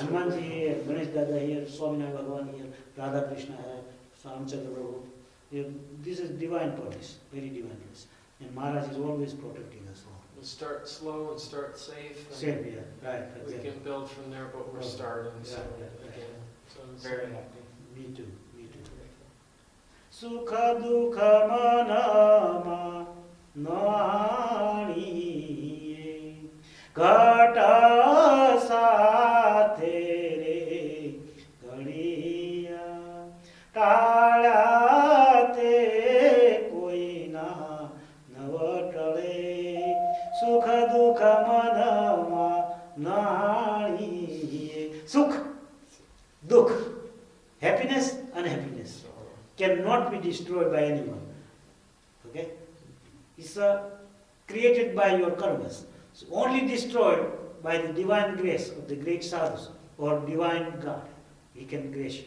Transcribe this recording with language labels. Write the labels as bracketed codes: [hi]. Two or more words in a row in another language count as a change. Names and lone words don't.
[en] Hanumanji here, Ganesh Dada here, Swaminarayan Bhagavan here, Radha Krishna here, Ramachandra Prabhu. This is divine police, very divine police. And Maharaj is always protecting us all. We'll start slow and start safe. And Same here, right. we Exactly. can build from there, but we're Okay. starting. So Yeah. again, so I'm very happy. Me too, me too. [gu] સુખ દુઃખ મનમાં નાણીએ ઘટ સાથે રે ઘડિયા ટાળ્યા તે કોઈના નવટળે સુખ દુઃખ મનમાં નાણીએ સુખ દુઃખ [en] happiness unhappiness cannot be destroyed by anyone. Okay? It's created by your karmas. It's only destroyed by the divine grace of the great sadhus or divine God. He can grace you.